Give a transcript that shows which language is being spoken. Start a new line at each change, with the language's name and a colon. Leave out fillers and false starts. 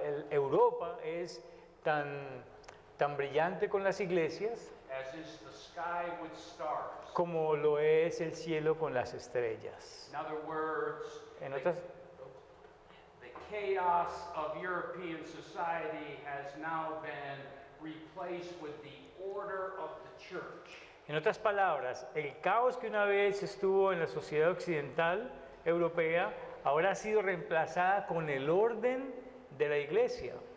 Spanish: Europa es tan brillante con las iglesias
English: as is the sky with stars.
Spanish: como lo es el cielo con las estrellas.
English: In other words,
Spanish: En otras,
English: the chaos of European society has now been replaced with the order of the church.
Spanish: en otras palabras, el caos que una vez estuvo en la sociedad occidental europea ahora ha sido reemplazada con el orden de la iglesia.